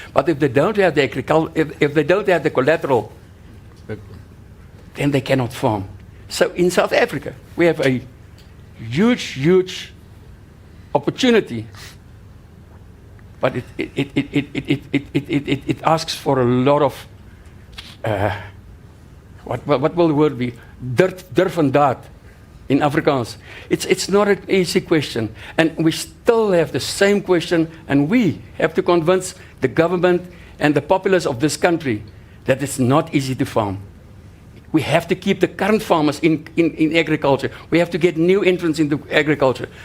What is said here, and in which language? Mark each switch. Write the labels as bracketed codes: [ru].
[en] But if they don't have the if they don't have the collateral, then they cannot farm. So in South Africa, we have a huge opportunity, but it asks for a lot of what will the word be? [af] Durf en daad [en] in Afrikaans. It's not an easy question, and we still have the same question, and we have to convince the government and the populace of this country that it's not easy to farm. We have to keep the current farmers in agriculture. We have to get new entrants into agriculture.